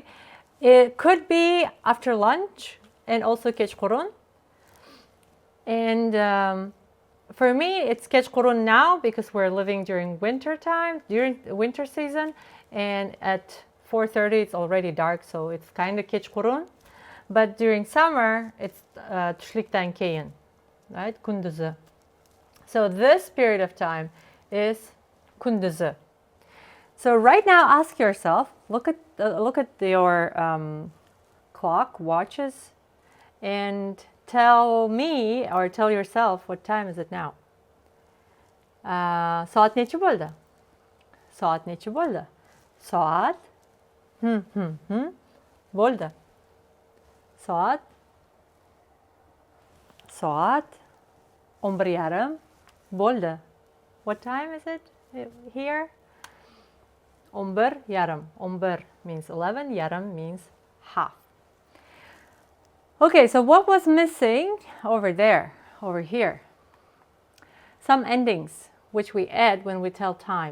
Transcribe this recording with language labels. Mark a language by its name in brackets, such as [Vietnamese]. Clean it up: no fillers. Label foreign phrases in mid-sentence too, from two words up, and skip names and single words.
[English] It could be after lunch and also kechqurun. And for me, it's kechqurun now because we're living during winter time, during the winter season. And at 4:30, it's already dark, so it's kind of kechqurun. But during summer, it's [Uzbek] tushliktan keyin, [English] right? Kunduzi. So this period of time is kunduzi. So right now, ask yourself, look at your clock, watches, and tell me or tell yourself what time is it now. [Uzbek] Soat necha bo'ldi? Soat necha bo'ldi? Soat bo'ldi. Soat 11:30 bo'ldi. [English] What time is it here? 11:30. 11 means 11, yarim means half. Okay, so what was missing over there, over here? Some endings, which we add when we tell time.